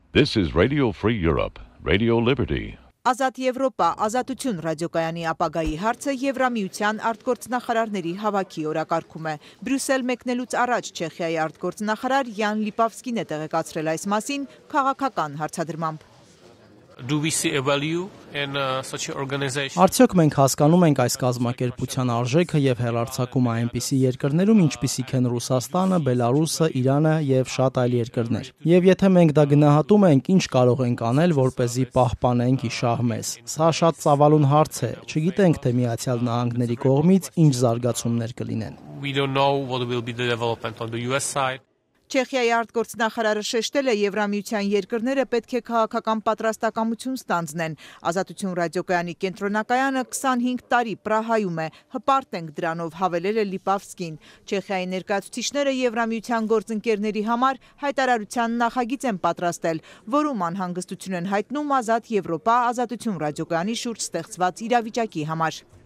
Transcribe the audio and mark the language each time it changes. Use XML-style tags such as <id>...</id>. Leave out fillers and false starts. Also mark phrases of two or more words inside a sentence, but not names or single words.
<en>This is Radio Free Europe, Radio Liberty.</en> <hy>Ազատ Եվրոպա, ազատություն ռադիոկայանի ապագայի հարցը Եվրամիության արտգործնախարարների հավաքի օրակարգում է։ Բրյուսել մեկնելուց առաջ Չեխիայի արտգործնախարար Յան Լիպավսկին է տեղեկացրել այս մասին քաղաքական հարցադրմամբ։</hy> <en>Do we see a value in such an organization?</en> <hy>Արդյոք մենք հասկանում ենք այս կազմակերպության արժեքը եւ հեռարձակումը այնպիսի երկրներում, ինչպիսիք են Ռուսաստանը, Բելարուսը, Իրանը եւ շատ այլ երկրներ։ Եվ եթե մենք դա գնահատում ենք, ինչ կարող ենք անել, որպեսզի պահպանենք իշահ մեզ։ Սա շատ ծավալուն հարց է։ Չգիտենք, թե Միացյալ Նահանգների կողմից ինչ զարգացումներ կլինեն։</hy> <en>We don't know what will be the development on the US side.</en> <hy>Չեխիայի արտգործնախարարը շեշտել է Եվրամիության երկրները պետք է քաղաքական պատրաստակամություն ստանձնեն։ Ազատություն ռադիոկայանի կենտրոնակայանը 25 տարի Պրահայում է, հպարտ ենք դրանով, հավելել է Լիպավսկին։ Չեխիայի ներկայացուցիչները Եվրամիության գործընկերների համար հայտարարության նախագիծ են պատրաստել, որում անհանգստություն են հայտնում Ազատ Եվրոպա ազատություն ռադիոկայանի շուրջ ստեղծված իրավիճակի համար։</hy>